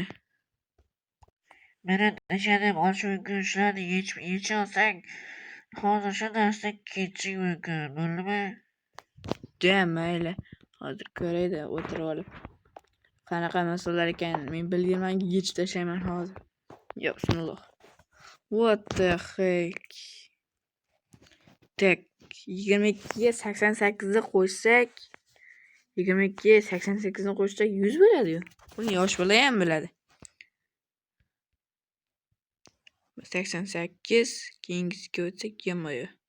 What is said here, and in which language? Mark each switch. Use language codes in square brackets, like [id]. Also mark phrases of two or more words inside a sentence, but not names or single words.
[uz] Mana tashladim, olish mumkin shularni yechib olsang, hozir shu darsdan ketishing mumkin, bo'ldimi? Mayli. Hozir ko'raydi, o'tirib olib. Qanaqa masalalar ekan, men bilganman, yechib tashlayman hozir. Yo, bismillah. [en] What the heck? [uz] Tak, 22 ga 88 ni qo'shsak, 22 ga 88 ni qo'shsak 100 bo'ladi-yu. Buni yosh bola ham biladi. 88 keyingisiga o'tsak yo'q.